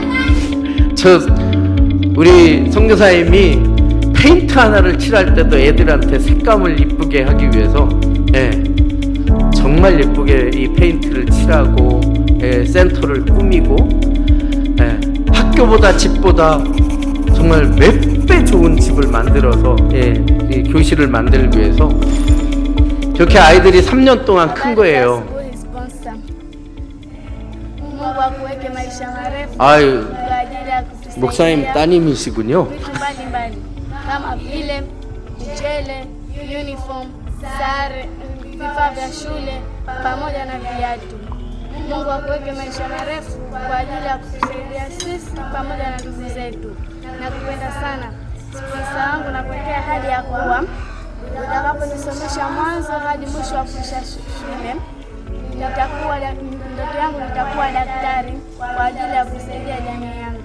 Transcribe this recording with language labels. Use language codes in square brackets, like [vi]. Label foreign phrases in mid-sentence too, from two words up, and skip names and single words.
[ko] 우리 선교사님이 페인트 하나를 칠할 때도 애들한테 색감을 이쁘게 하기 위해서 정말 예쁘게 이 페인트를 칠하고 센터를 꾸미고 학교보다 집보다 정말 몇 배 좋은 집을 만들어서 이 교실을 만들기 위해서 저렇게 아이들이 3년 동안 큰 거예요. 아유, 목사님 따님이시군요. [sw] kama vile mchele, uniform, sare, vifaa vya shule pamoja na viatu. Mungu akuweke maisha marefu kwa ajili ya kutusaidia sisi pamoja na ndugu zetu. Nakupenda sana sponsor wangu, na kuwekea ahadi ya kuwa utakaponisomesha mwanzo hadi mwisho wa kuisha shule, ndoto yangu nitakuwa daktari kwa ajili ya kusaidia jamii yangu.